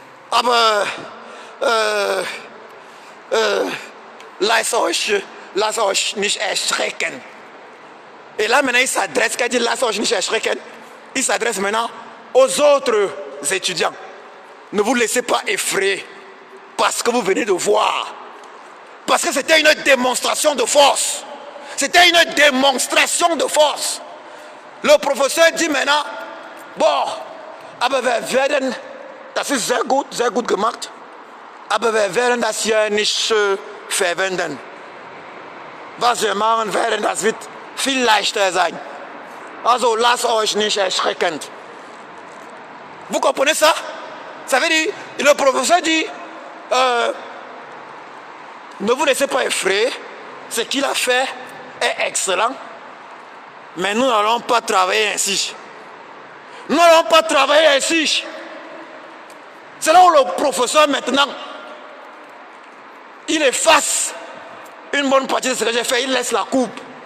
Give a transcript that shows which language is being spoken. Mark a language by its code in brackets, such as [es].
[de] Aber, lass euch nicht erschrecken. [fr] Et là maintenant il s'adresse, quand il dit lass euch nicht erschrecken, il s'adresse maintenant aux autres étudiants. Ne vous laissez pas effrayer parce que vous venez de voir. Parce que c'était une démonstration de force. C'était une démonstration de force. [de] Le professeur dit maintenant, bon, aber wir werden, das ist sehr gut gemacht, aber wir werden das hier nicht verwenden. Was wir machen werden, das wird viel leichter sein. Also lasst euch nicht erschrecken. [fr] Vous comprenez ça? Ça veut dire, le professeur dit, ne vous laissez pas effrayer, ce qu'il a fait est excellent, mais nous n'allons pas travailler ainsi. Nous n'allons pas travailler ainsi. C'est là où le professeur maintenant, il efface une bonne partie de ce que j'ai fait, il laisse la coupe.